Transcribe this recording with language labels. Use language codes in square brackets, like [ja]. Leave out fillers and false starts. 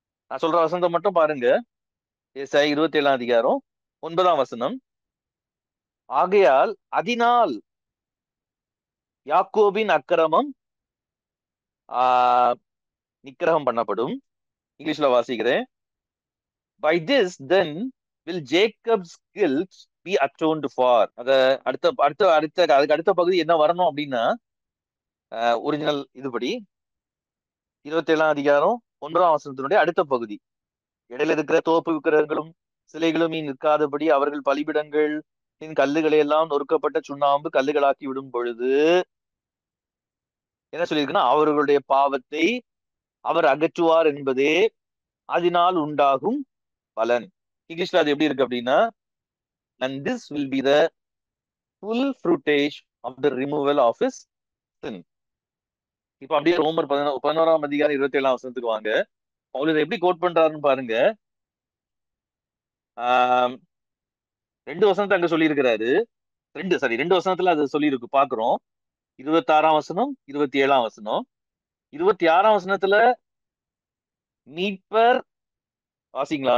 [ta] நான் சொல்ற வசனத்தை மட்டும் பாருங்க. ஏசாயா 27ஆம் அதிகாரம் 9ஆம் வசனம். ஆகையால் அதனால் யாக்கோபின் அக்கிரமம் நிக்கிரகம் பண்ணப்படும். இங்கிலீஷ்ல வாசிக்கிறேன். [en] By this then will Jacob's guilt be atoned for. [ta] அத அடுத்த அடுத்த அடுத்த அதுக்கு அடுத்த பகுதி என்ன வரணும் அப்படின்னா, ஒரிஜினல் இதுபடி 27ஆம் அதிகாரம் 1ஆம் வசனத்தினுடைய அடுத்த பகுதி, இடையில இருக்கிற தோப்பு விக்கிரகங்களும் சிலைகளும் நீ நிற்காதபடி அவர்கள் பலிபிடங்கள் கல்லுகளை எல்லாம் நொறுக்கப்பட்ட சுண்ணாம்பு கல்லுகளாக்கி விடும் பொழுது என்ன சொல்லியிருக்குன்னா, அவர்களுடைய பாவத்தை அவர் அகற்றுவார் என்பதே அதனால் உண்டாகும் பலன். இங்கிலீஷ்ல அது எப்படி இருக்கு அப்படின்னா, [en] and this will be the full fruitage of the removal of his sin. [ta] இப்ப அப்படியே ரோமர் 11ஆம் அதிகாரம் 27ஆம் வசனத்துக்கு வாங்க. பவுல் இதை எப்படி கோட் பண்றாருன்னு பாருங்க. ஆஹ் 2 வசனத்தை அங்க சொல்லி இருக்கிறாரு. ரெண்டு வசனத்துல அது சொல்லி இருக்கு பாக்குறோம். 26ஆம் வசனம் 27ஆம் வசனம். 26ஆம் வசனத்துல மீட்பர் வாசிங்களா?